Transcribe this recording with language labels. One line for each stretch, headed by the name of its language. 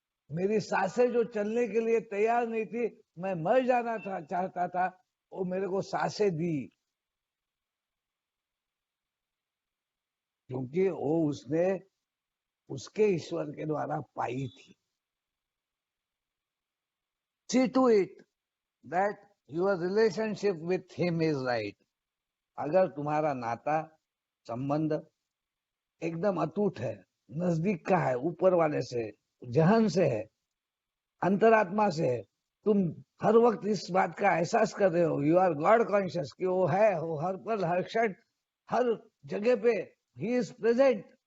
Hindi: मेरी सांसें जो चलने के लिए तैयार नहीं थी, मैं मर जाना था चाहता था, वो मेरे को सांसें दी, क्योंकि वो उसने उसके ईश्वर के द्वारा पाई थी।
English: See to it that your relationship with him is right.
Hindi: अगर तुम्हारा नाता, संबंध एकदम अटूट है, नजदीक का है, ऊपर वाले से, जहन से है, अंतरात्मा से है, तुम हर वक्त इस बात का एहसास कर रहे हो,
English: you are God conscious,
Hindi: कि वो है, वो हर पल, हर क्षण, हर जगह पे
English: ही is present.